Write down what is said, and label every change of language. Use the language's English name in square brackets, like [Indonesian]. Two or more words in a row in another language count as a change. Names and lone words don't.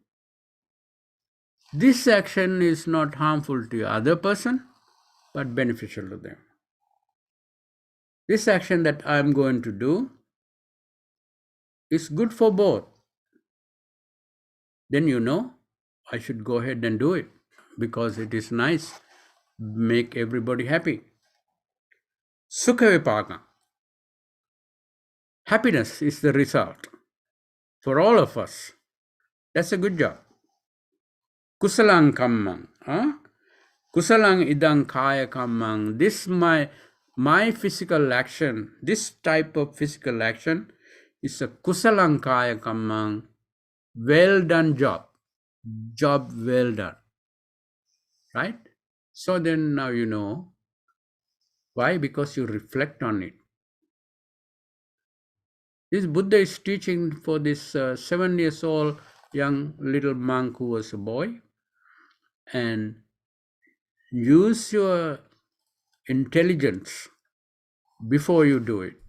[English] This action is not harmful to the other person, but beneficial to them. This action that I'm going to do is good for both. Then you know I should go ahead and do it because it is nice, make everybody happy. [Pali] Sukha vipaka. [English] Happiness is the result for all of us. That's a good job. [Pali] Kusalang kammang. Kusalang idang kaya kammang. [English] This my physical action, this type of physical action is a [Pali] kusalang kaya kammang. [English] Well done job. Job well done. Right? So then now you know. Why? Because you reflect on it. This Buddha is teaching for this 7 years old young little monk who was a boy, and use your intelligence before you do it.